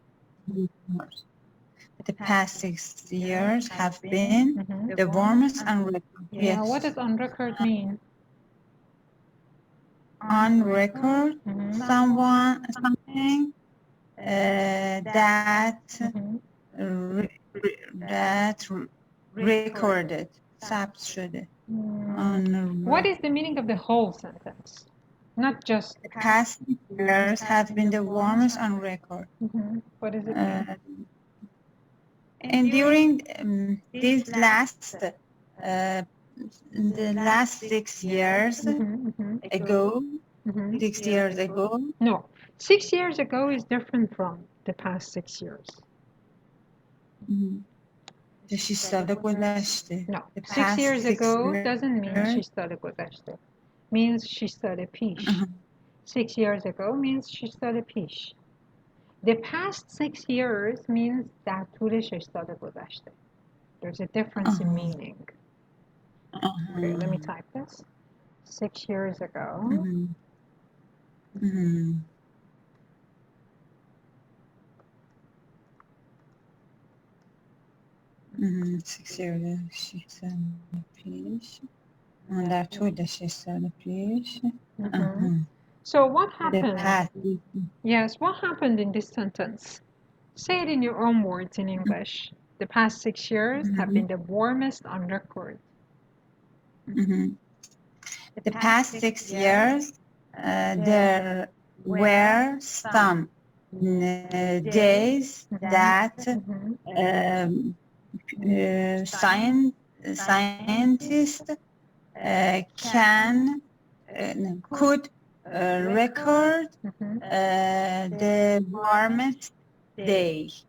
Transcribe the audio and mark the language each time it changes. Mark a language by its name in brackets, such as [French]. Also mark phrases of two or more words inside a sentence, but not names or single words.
[English] The past 6 years have been the warmest on record. Yeah, what does on record mean? On record, something that recorded, [Persian] ثبت شده. [English] What is the meaning of the whole sentence? Not just the past years have been the warmest on record. What does it mean? And during these the last 6 years ago, 6 years ago. No, 6 years ago is different from the past 6 years. [Persian] 6 سال گذشته. [English] No, 6 years ago doesn't mean [Persian] 6 سال گذشته. [English] Means [Persian] 6 سال پیش. [English] 6 years ago means [Persian] 6 سال پیش. [English] The past 6 years means [Persian] در طول 6 سال گذشته. [English] There's a difference in meaning. Okay, let me type this. 6 years ago. [Persian] 6 سال پیش. در طول 6 سال پیش. [English] So what The happened? past. Yes, what happened in this sentence? Say it in your own words in English. The past 6 years have been the warmest on record. Mhm. The past 6 years, there were some days that scientists could record the warmest days.